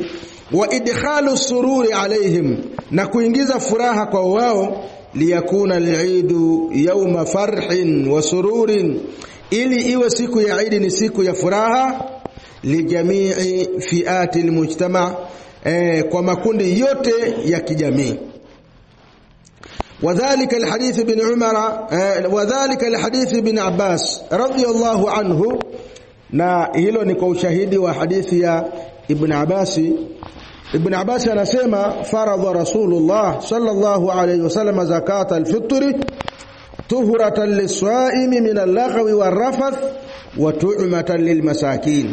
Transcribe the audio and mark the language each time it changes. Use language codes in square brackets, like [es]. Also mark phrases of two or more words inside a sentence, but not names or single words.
[ar] وإدخال السرور عليهم, [sw] na kuingiza furaha kwa wao, [ar] ليكون العيد يوم فرح وسرور, [sw] ili iwe siku ya Eid ni siku ya furaha, [ar] لجميع فئات المجتمع, [sw] kwa makundi yote ya kijamii. [ar] وذلك الحديث ابن عمر، وذلك الحديث ابن عباس رضي الله عنه, [sw] na hilo ni kwa ushahidi wa hadithi ya Ibn Abbas. [ar] Ibn Abbas anasema, فرض رسول الله صلى الله عليه وسلم زكاة الفطر طهرة للصائم من اللغو والرفث وطعمة للمساكين.